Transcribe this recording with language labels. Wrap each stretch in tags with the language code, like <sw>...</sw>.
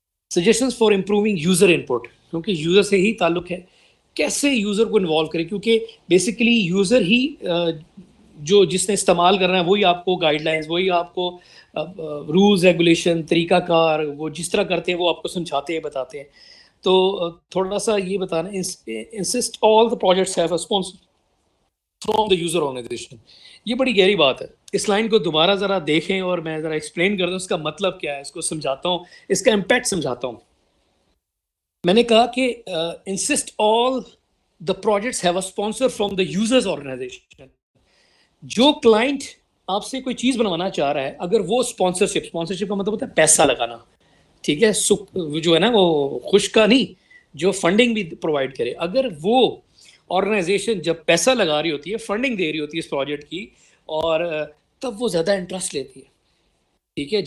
<en>suggestions for improving user input,</en> <ur>کیونکہ user سے ہی تعلق ہے, کیسے یوزر کو انوالو کرے, کیونکہ بیسیکلی یوزر ہی جو جس نے استعمال کرنا ہے وہی آپ کو گائیڈ لائنس, وہی آپ کو رولز ریگولیشن, طریقہ کار, وہ جس طرح کرتے ہیں وہ آپ کو سمجھاتے ہیں, بتاتے ہیں. تو تھوڑا سا یہ بتانا,</ur> <en>Insist all the projects have a sponsor from the user organisation.</en> <ur>یہ بڑی گہری بات ہے, اس لائن کو دوبارہ ذرا دیکھیں اور میں ذرا ایکسپلین کر دوں اس کا مطلب کیا ہے, اس کو سمجھاتا ہوں, اس کا امپیکٹ سمجھاتا ہوں. میں نے کہا کہ</ur> <en>Insist all the projects have a sponsor from the users organisation.</en> <ur>جو کلائنٹ آپ سے کوئی چیز بنوانا چاہ رہا ہے, اگر وہ اسپانسرشپ کا مطلب ہوتا ہے پیسہ لگانا, ٹھیک ہے, جو ہے نا وہ خوش کا نہیں, جو فنڈنگ بھی پرووائڈ کرے, اگر وہ آرگنائزیشن جب پیسہ لگا رہی ہوتی ہے, فنڈنگ دے رہی ہوتی ہے اس پروجیکٹ کی, اور تب وہ زیادہ انٹرسٹ لیتی ہے, ٹھیک ہے.</ur>